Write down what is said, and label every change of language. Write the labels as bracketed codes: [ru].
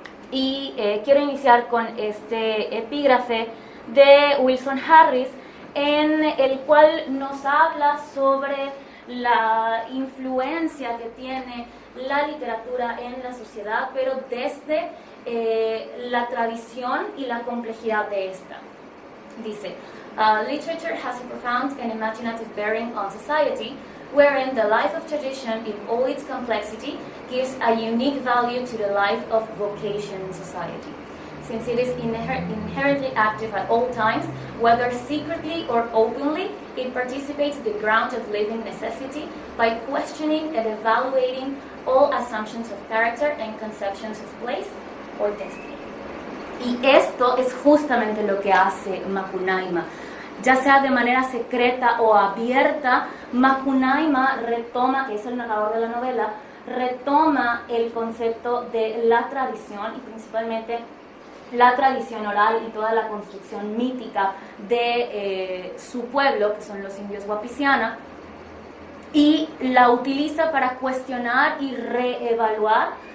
[es] Y quiero iniciar con este epígrafe de Wilson Harris, en el cual nos habla sobre la influencia que tiene la literatura en la sociedad, pero desde la tradición y la complejidad de esta. Dice, [en] literature has a profound and imaginative bearing on society, wherein the life of tradition in all its complexity gives a unique value to the life of vocation in society. Since it is inherently active at all times, whether secretly or openly, it participates in the ground of living necessity by questioning and evaluating all assumptions of character and conceptions of place or destiny. [es] Y esto es justamente lo que hace Macunaíma. Ya sea de manera secreta o abierta, Macunaíma retoma, que es el narrador de la novela, retoma el concepto de la tradición y principalmente la tradición oral y toda la construcción mítica de su pueblo, que son los indios Wapisiana, y la utiliza para cuestionar y reevaluar